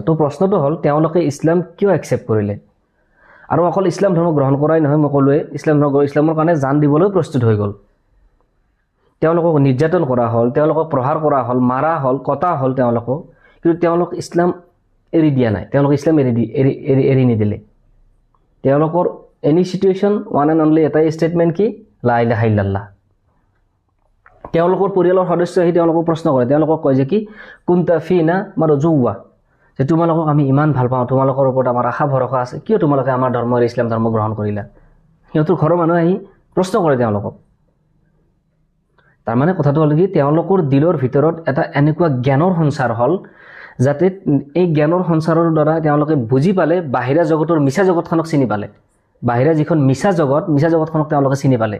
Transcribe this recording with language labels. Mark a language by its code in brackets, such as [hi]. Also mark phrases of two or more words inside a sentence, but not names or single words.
[as] তো প্ৰশ্নটো হ'ল তেওঁলোকে ইছলাম কিয় একচেপ্ট কৰিলে? আৰু অকল ইছলাম ধৰ্ম গ্ৰহণ কৰাই নহয়, মই ক'লোৱে ইছলামৰ কাৰণে জান দিবলৈ প্ৰস্তুত হৈ গ'ল। তেওঁলোকক নিৰ্যাতন কৰা হ'ল, তেওঁলোকক প্ৰহাৰ কৰা হ'ল, মাৰা হ'ল, কটা হ'ল তেওঁলোকক, কিন্তু তেওঁলোক ইছলাম এৰি দিয়া নাই। তেওঁলোকে ইছলাম এৰি নিদিলে। তেওঁলোকৰ [en] any situation one and only [as] এটাই ষ্টেটমেণ্ট কি? [ar] لا إله إلا الله. [as] তেওঁলোকৰ পৰিয়ালৰ সদস্য আহি তেওঁলোকক প্ৰশ্ন কৰে, তেওঁলোকক কয় যে কি [ar] كنت فينا مرجوا, [as] যে তোমালোকক আমি ইমান ভাল পাওঁ, তোমালোকৰ ওপৰত আমাৰ আশা ভৰসা আছে, কিয় তোমালোকে আমাৰ ধৰ্ম ইছলাম ধৰ্ম গ্ৰহণ কৰিলা? সিহঁতৰ ঘৰৰ মানুহে আহি প্ৰশ্ন কৰে তেওঁলোকক। তাৰমানে কথাটো হ'ল কি তেওঁলোকৰ দিলৰ ভিতৰত এটা এনেকুৱা জ্ঞানৰ সঞ্চাৰ হ'ল, যাতে এই জ্ঞানৰ সঞ্চাৰৰ দ্বাৰা তেওঁলোকে বুজি পালে, বাহিৰা জগতৰ মিছা জগতখনক চিনি পালে, বাহিৰা যিখন মিছা জগতখনক তেওঁলোকে চিনি পালে।